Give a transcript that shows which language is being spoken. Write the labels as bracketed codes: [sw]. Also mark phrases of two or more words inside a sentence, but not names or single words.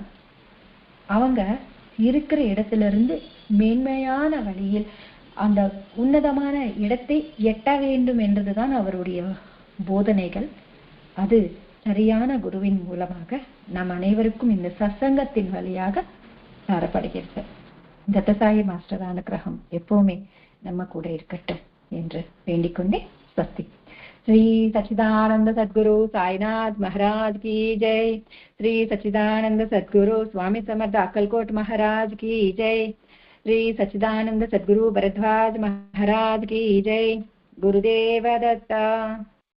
[ta] அவங்க இருக்கிற இடத்துல இருந்து மேன்மையான வழியில் அந்த உன்னதமான இடத்தை எட்ட வேண்டும் என்றதுதான் அவருடைய போதனைகள். அது சரியான குருவின் மூலமாக நம் அனைவருக்கும் இந்த சத்சங்கத்தின் வழியாக தரப்படுகிறது. தத்தசாயி மாஸ்டர் அனுகிரகம் எப்பவுமே நம்ம கூட இருக்கட்டும் என்று வேண்டிக் கொண்டே ஸ்வஸ்தி. [hi] श्री सच्चिदानंद सद्गुरु साईनाथ महाराज की जय. श्री सच्चिदानंद सद्गुरु स्वामी समर्थ अक्कलकोट महाराज की जय. श्री सच्चिदानंद सद्गुरु भरद्वाज महाराज की जय. गुरुदेव दत्ता.